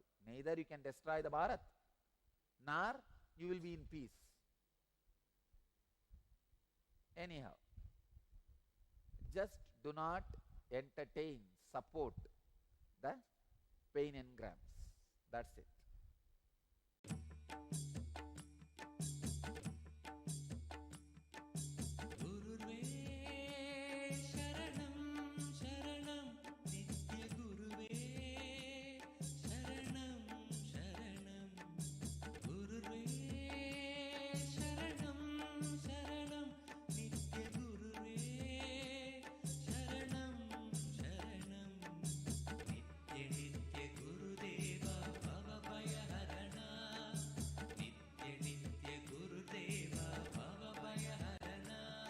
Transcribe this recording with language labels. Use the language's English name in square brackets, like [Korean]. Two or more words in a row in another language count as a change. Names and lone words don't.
[English] Neither you can destroy the Bharat, nor you will be in peace. Anyhow, just do not entertain, support the pain engrams. That's it. [Sanskrit] गुरुर्वे शरणं शरणं नित्य गुरुवे शरणं शरणं गुरुर्वे शरणं शरणं नित्य गुरुर्वे शरणं शरणं नित्य नित्य गुरुदेवा भवभयहरणा नित्य नित्य गुरुदेवा भवभयहरणा